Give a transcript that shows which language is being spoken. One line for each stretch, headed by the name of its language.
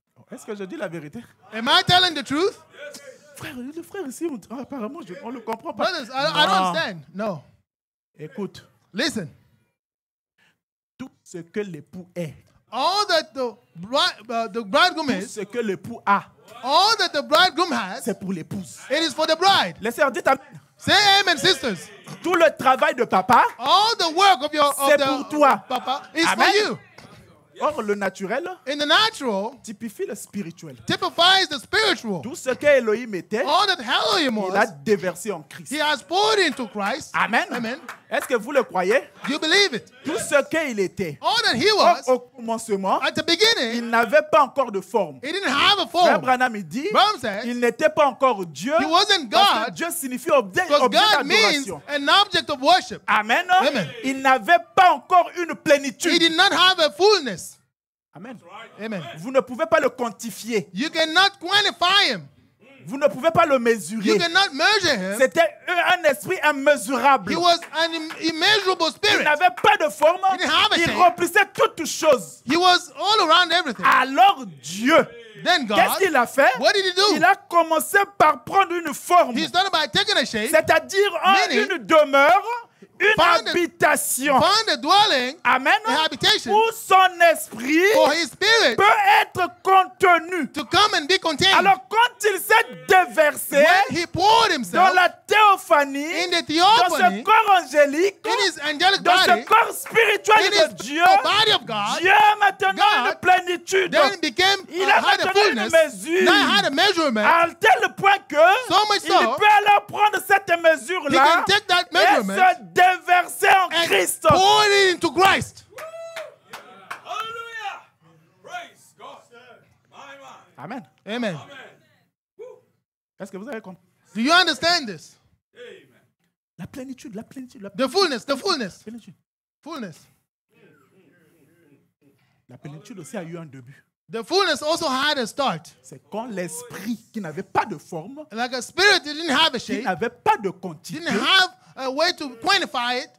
French: Est-ce que je dis la vérité?
English: Am I telling the truth?
French: Frère, le frère ici, apparemment, on ne le comprend pas.
English: Brothers, I don't understand. No.
French: Écoute,
English: Listen.
French: tout ce que l'époux est,
English: All that the bridegroom
French: tout
English: is,
French: ce que l'époux a,
English: all that the bridegroom has,
French: c'est pour l'épouse.
English: it is for the bride.
French: Les sœurs, dites amen.
English: Say amen, sisters.
French: Tout le travail de papa,
English: All the work of
French: c'est pour toi.
English: Papa is Amen. for you.
French: Or, le naturel
English: In the natural,
French: typifie le spirituel.
English: typifies the spiritual.
French: Tout ce qu'Elohim était,
English: All that Elohim
French: il a
English: was,
French: déversé en Christ.
English: he has poured into Christ. Amen. Amen.
French: Est-ce que vous le croyez?
English: Do you believe it?
French: Tout ce qu'il était,
English: All that he was,
French: au commencement,
English: at the
French: il
English: beginning,
French: n'avait pas encore de forme.
English: he didn't have a
French: Frère
English: form.
French: Branham il dit,
English: Branham says,
French: il n'était pas encore Dieu,
English: he wasn't
French: parce que
English: God,
French: Dieu signifie objet
English: because God means
French: d'adoration.
English: an object of worship. Amen. Amen.
French: Il n'avait pas encore une
English: He
French: plénitude.
English: did not have a fullness. Amen. Amen.
French: Vous ne pouvez pas le quantifier.
English: You cannot quantify him.
French: Vous ne pouvez pas le
English: You
French: mesurer.
English: cannot measure him.
French: C'était un esprit immesurable.
English: He was an immeasurable
French: Il
English: spirit.
French: n'avait pas de forme.
English: He didn't have a
French: Il
English: shape.
French: remplissait toutes choses.
English: He was all around everything.
French: Alors Dieu,
English: Then
French: qu'est-ce
English: God,
French: qu'il a fait?
English: what did he do?
French: Il a commencé par prendre une forme,
English: He started by taking a shape,
French: c'est-à-dire
English: Meaning,
French: une demeure, une
English: found a-
French: habitation.
English: found a dwelling, Amen. a habitation
French: Où son esprit
English: for his spirit
French: peut être contenu.
English: to come and be contained.
French: Alors quand il s'est déversé
English: When he poured
French: dans
English: himself
French: la théophanie,
English: in the
French: dans ce
English: theophany,
French: corps angélique,
English: in his angelic
French: dans ce
English: body,
French: corps spirituel
English: in
French: de
English: his
French: Dieu,
English: body of God,
French: Dieu maintenant a une
English: God
French: plénitude.
English: then became,
French: Il a
English: had a
French: maintenant une
English: fullness.
French: mesure.
English: Now he had a measurement.
French: À tel point que
English: So much
French: il
English: so,
French: peut alors prendre cette
English: he
French: mesure-là
English: can take that
French: et
English: measurement
French: se déverser en
English: and
French: Christ.
English: pour it into Christ. Hallelujah. Praise God. My, my. Amen. Amen.
French: Est-ce que vous avez compris?
English: Do you understand this? Amen.
French: La plénitude, la plénitude, la
English: The fullness, the fullness,
French: plénitude.
English: fullness.
French: La plénitude aussi a eu un début.
English: The fullness also had a start.
French: C'est quand l'esprit qui n'avait pas de forme,
English: Like a spirit that didn't have a
French: qui
English: shape,
French: n'avait pas de quantité,
English: didn't have a way to quantify it.